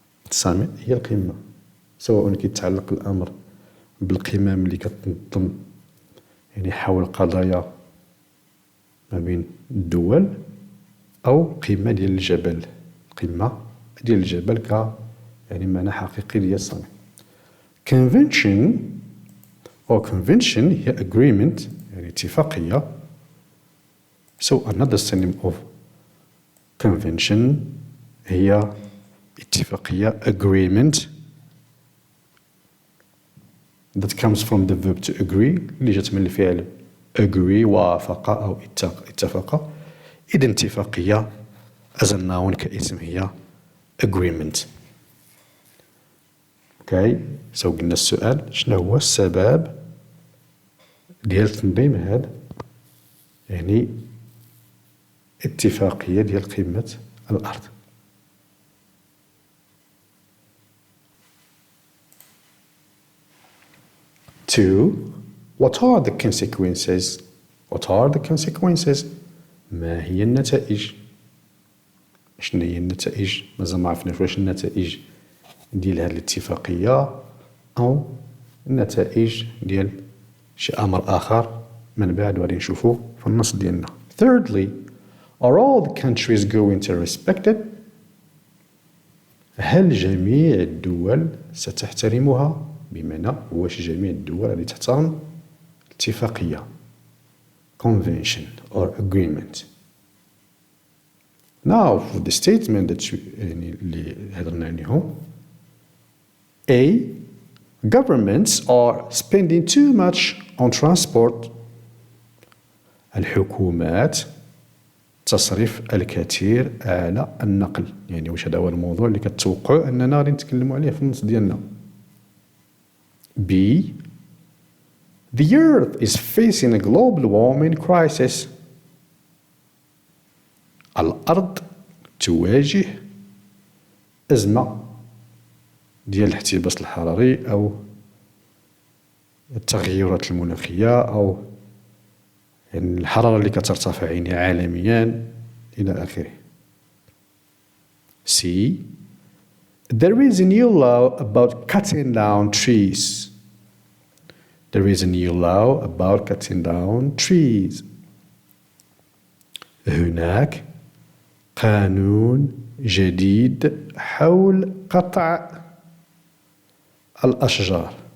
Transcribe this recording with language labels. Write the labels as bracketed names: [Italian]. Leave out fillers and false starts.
[Arabic] السامت هي القمة, سواء كيتعلق الأمر بالقمم اللي كتنظم يعني حول قضايا ما بين الدول أو قمة ديال الجبل. قمة ديال الجبل يعني معنى حقيقي ديال السامت. [English] Convention or convention هي agreement [Arabic] يعني اتفاقية. [English] So another synonym of convention [Arabic] هي اتفاقية, [English] agreement, that comes from the verb to agree [Arabic] اللي جات من الفعل [English] agree, [Arabic] وافق أو اتفق. إذن اتفاقية [English] as a noun [Arabic] كاسم هي agreement. Okay, so قلنا السؤال شنو هو السبب ديال تنظيم هذا يعني اتفاقية ديال قمة الأرض. [English] Two, what are the consequences? What are the consequences? [Arabic] ما هي النتائج؟ شنو هي النتائج؟ مازال ما عرفناش واش النتائج ديال هذه الاتفاقية أو النتائج ديال شي أمر آخر من بعد غادي نشوفو في النص ديالنا. [English] Thirdly, are all the countries going to respect it? [Arabic] هل جميع الدول ستحترمها؟ بمعنى واش جميع الدول غادي تحترم الاتفاقية [English] convention or agreement. Now for the statement that [Arabic] يعني اللي هضرنا عليهم. [English] A. Governments are spending too much on transport. [Arabic] الحكومات تصرف الكثير على النقل. يعني واش هذا هو الموضوع اللي كتوقعوا أننا غادي نتكلموا عليه في النص ديالنا. [English] B. The Earth is facing a global warming crisis. [Arabic] الأرض تواجه أزمة ديال الاحتباس الحراري أو التغيرات المناخية أو يعني الحرارة اللي كترتفع يعني عالميا إلى آخره. [English] C. There is a new law about cutting down trees. There is a new law about cutting down trees. [Arabic] هناك قانون جديد حول قطع الأشجار.